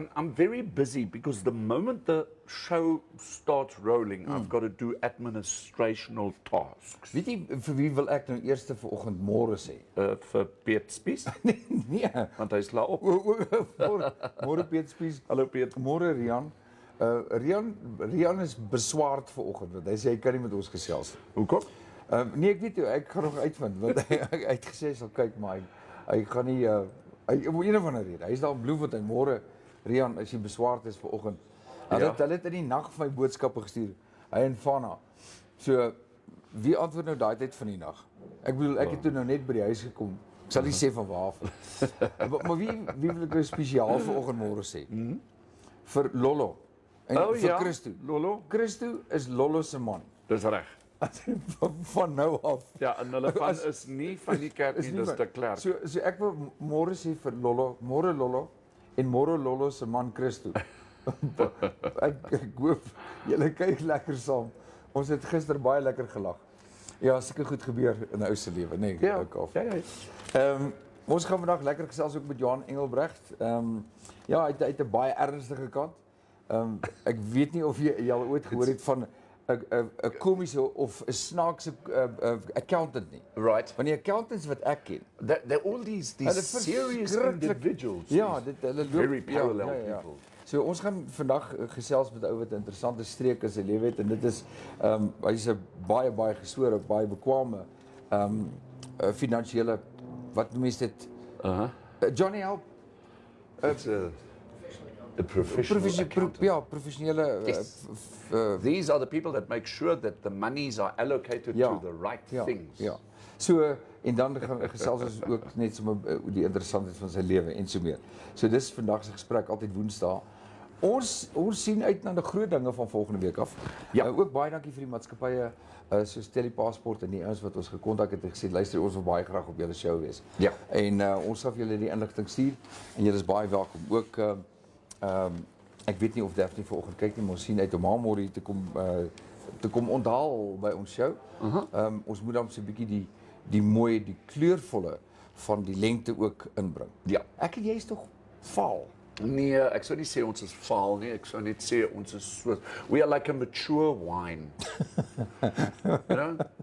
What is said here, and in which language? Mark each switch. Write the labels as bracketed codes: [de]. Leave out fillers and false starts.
[en] I'm very busy because the moment the show starts rolling, I've got to do administrational tasks. [af] Weet jy vir wie wil ek nou eers vanoggend môre sê? Vir Piet Spies, Nee. want hy's laat op. Môre Piet Spies. Hallo Piet. Môre Rian. Rian is beswaard vanoggend want hy sê hy kan nie met ons gesels. Hoekom? Nee, ek weet jy, ek gaan nog uitvind want hy het gesê sal kyk maar hy gaan nie hy om een of ander rede. Hy is daar in Bloemfontein môre. Rian, as jy beswaard is vanoggend. Hulle het in die nag vir my boodskappe gestuur. Hy en Fana. So wie antwoord nou daai tyd van die nag? Ek bedoel ek het toe nou net by die huis gekom. Ek sal nie sê van waar af nie. Maar wie wil ek nou spesiaal vanoggend môre sê? Vir Lollo. En vir Christo. Lollo. Christo is Lollo se man. Dis reg. Van nou af. Ja, en hulle van is nie van die kerk nie, dis te Klerk. So ek wil môre sê vir Lollo, môre Lollo en môre Lollo se man Christo. ek hoop julle kyk lekker saam. Ons het gister baie lekker gelag. Ja, sulke goed gebeur in 'n ou se lewe, nê? Ja. Ons gaan vandag lekker gesels ook met Johan Engelbrecht. Ja, hy het 'n baie ernstige kant. Ek weet nie of jy al ooit gehoor het van 'n komiese of 'n snaakse accountant nie. [en] Right. [af] Want die accountants wat ek ken, [en] They're all these serious individuals. [af] Ja, hulle loop [en] very parallel people. [af] So ons gaan vandag gesels met 'n ou wat 'n interessante streek in sy lewe het en dit is hy's 'n baie gesore, baie bekwame finansiële wat noem jy dit? Johnny help. [en] It's a professional [af] professionele [en] these are the people that make sure that the monies are allocated to the right things. [af] Ja. So en dan gaan gesels ons ook net sommer die interessantheid van sy lewe en so meer. So dis vandag se gesprek altyd Woensdae. Ons sien uit na die groot dinge van volgende week af. Ja. Ook baie dankie vir die maatskappye soos Telepaspoort en die ouens wat ons gekontak het en gesê luister ons wil baie graag op julle show wees. Ja. En ons sal vir julle die inligting stuur en julle is baie welkom. Ook ek weet nie of Daphne vanoggend kyk nie, maar ons sien uit om haar môre hier te kom onthaal by ons show. Ons moet dan so 'n bietjie die mooi, die kleurvolle van die lengte ook inbring. Ja. Ek en jy is tog vaal. Nee, ek sou nie sê ons is vaal nie, ek sou net sê ons is so, [en] we are like a mature wine. You know?